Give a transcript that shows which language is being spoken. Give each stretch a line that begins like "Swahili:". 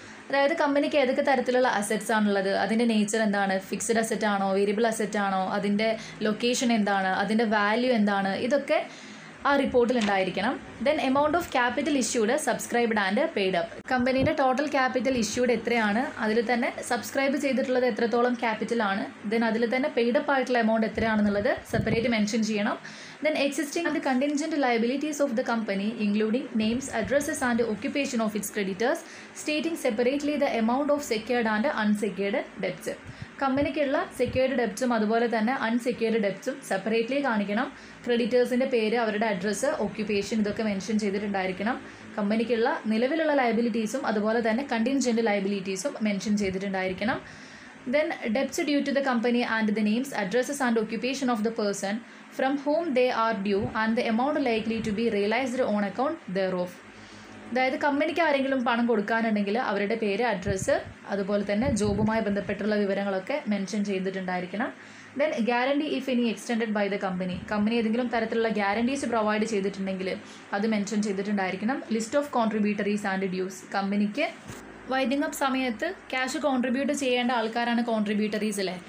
Malayalam: അതായത് കമ്പനിക്ക് ഏതൊക്കെ തരത്തിലുള്ള അസറ്റ്സ് ആണുള്ളത്, അതിൻ്റെ നേച്ചർ എന്താണ്, ഫിക്സഡ് അസറ്റ് ആണോ വേരിയബിൾ അസറ്റ് ആണോ, അതിൻ്റെ ലൊക്കേഷൻ എന്താണ്, അതിൻ്റെ വാല്യൂ എന്താണ്, ഇതൊക്കെ ആ റിപ്പോർട്ടിൽ ഉണ്ടായിരിക്കണം.
English: Then amount of capital issued, subscribed and paid up.
Malayalam: കമ്പനീൻ്റെ total capital issued എത്രയാണ്, അതിൽ തന്നെ സബ്സ്ക്രൈബ് ചെയ്തിട്ടുള്ളത് എത്രത്തോളം ക്യാപിറ്റലാണ്, ദെൻ അതിൽ തന്നെ പെയ്ഡ് അപ്പ് ആയിട്ടുള്ള എമൗണ്ട് എത്രയാണെന്നുള്ളത് സെപ്പറേറ്റ് മെൻഷൻ ചെയ്യണം.
English: Then existing and contingent liabilities of the company including names, addresses and occupation of its creditors, stating separately the amount of secured and unsecured debts.
Malayalam: കമ്പനിക്കുള്ള secured ഡെപ്റ്റ്സും അതുപോലെ തന്നെ unsecured ഡെപ്റ്റ്സും separately കാണിക്കണം. ക്രെഡിറ്റേഴ്സിൻ്റെ പേര്, അവരുടെ address, occupation ഇതൊക്കെ mention ചെയ്തിട്ടുണ്ടായിരിക്കണം. കമ്പനിക്കുള്ള നിലവിലുള്ള ലയബിലിറ്റീസും അതുപോലെ തന്നെ contingent ലയബിലിറ്റീസും mention ചെയ്തിട്ടുണ്ടായിരിക്കണം.
English: Then debts due to the company and the names, addresses and occupation of the person from whom they are due and the amount likely to be realized on account thereof.
Malayalam: അതായത് കമ്പനിക്ക് ആരെങ്കിലും പണം കൊടുക്കാനുണ്ടെങ്കിൽ അവരുടെ പേര്, address അതുപോലെ തന്നെ ജോബുമായി ബന്ധപ്പെട്ടുള്ള വിവരങ്ങളൊക്കെ mention ചെയ്തിട്ടുണ്ടായിരിക്കണം.
English: Then guarantee if any extended by the company.
Malayalam: Company ഏതെങ്കിലും തരത്തിലുള്ള ഗ്യാരണ്ടീസ് പ്രൊവൈഡ് ചെയ്തിട്ടുണ്ടെങ്കിൽ അത് mention ചെയ്തിട്ടുണ്ടായിരിക്കണം.
English: List of contributories and dues.
Malayalam: കമ്പനിക്ക് വൈൻഡിങ് അപ്പ് സമയത്ത് ക്യാഷ് കോൺട്രിബ്യൂട്ട് ചെയ്യേണ്ട ആൾക്കാരാണ് കോൺട്രിബ്യൂട്ടറീസ് അല്ലേ.